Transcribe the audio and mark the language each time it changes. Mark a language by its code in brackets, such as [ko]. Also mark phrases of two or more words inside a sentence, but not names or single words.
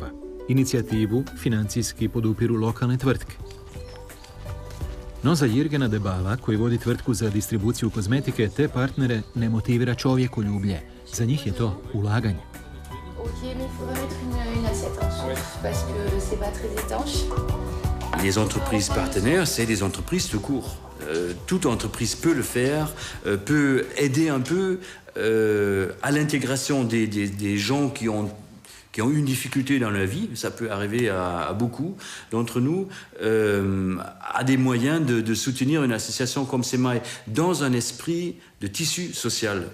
[hr] Inicijativu financijski podupiru lokalne tvrtke. No za Jirgena Debala, koji vodi tvrtku za distribuciju kozmetike, te partnere ne motivira čovjekoljublje. Za njih je to ulaganje. [fr] Les entreprises partenaires, c'est des entreprises tout court. Toute entreprise peut le faire, peut aider un peu à l'intégration des gens qui ont une difficulté dans la vie, ça peut arriver à beaucoup d'entre nous, a des moyens de soutenir une association comme SEMAI dans un esprit de tissu social.